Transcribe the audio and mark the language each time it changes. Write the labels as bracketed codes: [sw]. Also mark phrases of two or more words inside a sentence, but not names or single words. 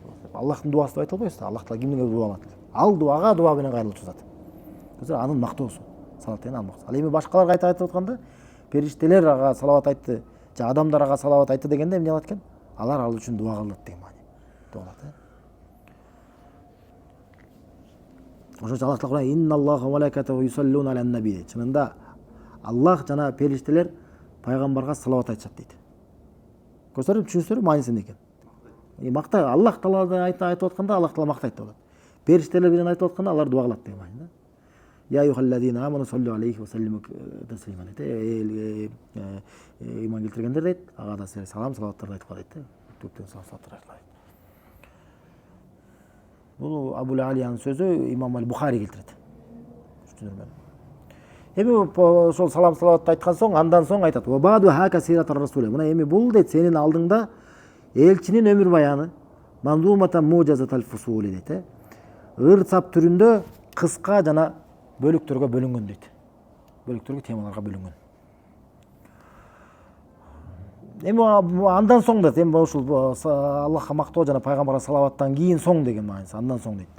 [ky] Аллахтын дуасы деп айта албайбыз. Аллах таала кимдин дуа алат? Ал дуага дуа менен кайрылчу зат. Анын мактоосу. Салат деген анын мактоосу. Ал эми башкаларга айтып атканда, периштелер ага салават айтты, же адамдар ага салават айтты дегенде эмне кылат экен? Алар ал үчүн дуа кылат деген маани. Дуа кылат. Ошо Аллах таала [ar] إن الله وملائكته يصلون على النبي. [ky] Чынында Аллах жана периштелер пайгамбарга салават айтышат дейт. Көрсөңөр, түшүнсөңөр мааниси эмне экен? Мактай Аллах Тааладан айтып атканда Аллах Таала мактайт деп атат. Периштелер менен айтып атканда алар дуа кылат деген маани да. [ar] يا أيها الذين آمنوا صلوا عليه وسلموا تسليما дейт. [ky] Иман келтиргендер дейт, ага да салам салаваттарды айтып кой дейт. Көптөн салаваттарды айтып кой. Бул Абул Алиянын сөзү, Имам Аль-Бухари келтирет. Эми ошол салам салаватты айткан соң, андан соң айтат: [ar] "وبعد هاك سيرة الرسول". [ky] Мына эми бул дейт, сенин алдыңда элчинин өмүр баяны, [ar] منظومة موجزة الفصول [ky] дейт. Ыр сап түрүндө кыска жана бөлүктөргө бөлүнгөн дейт. Бөлүктөргө, темаларга бөлүнгөн. Эми андан соң дейт, эми ушул Аллахка мактоо жана пайгамбарга салаваттан кийин соң деген мааниси, андан соң дейт.